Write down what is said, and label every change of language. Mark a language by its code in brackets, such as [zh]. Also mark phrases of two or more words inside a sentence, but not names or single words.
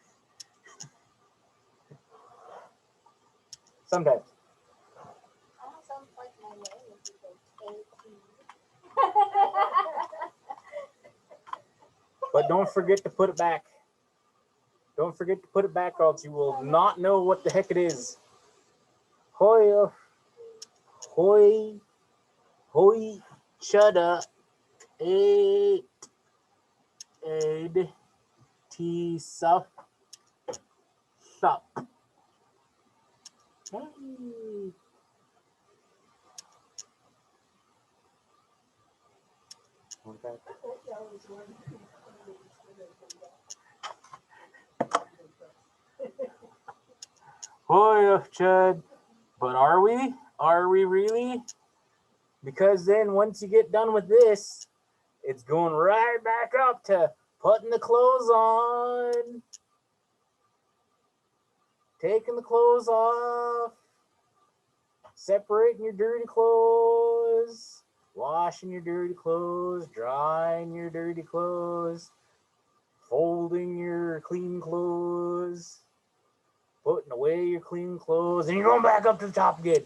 [en] Sometimes. That sounds like my name. But don't forget to put it back. Don't forget to put it back, or else you will not know what the heck it is. Hoi, hoi, chudda, aid, tea, sup, sup. Hey. Okay. Hoi, chud. But are we? Are we really? Because then once you get done with this, it's going right back up to putting the clothes on, taking the clothes off, separating your dirty clothes, washing your dirty clothes, drying your dirty clothes, folding your clean clothes, putting away your clean clothes, and you're going back up to the top again.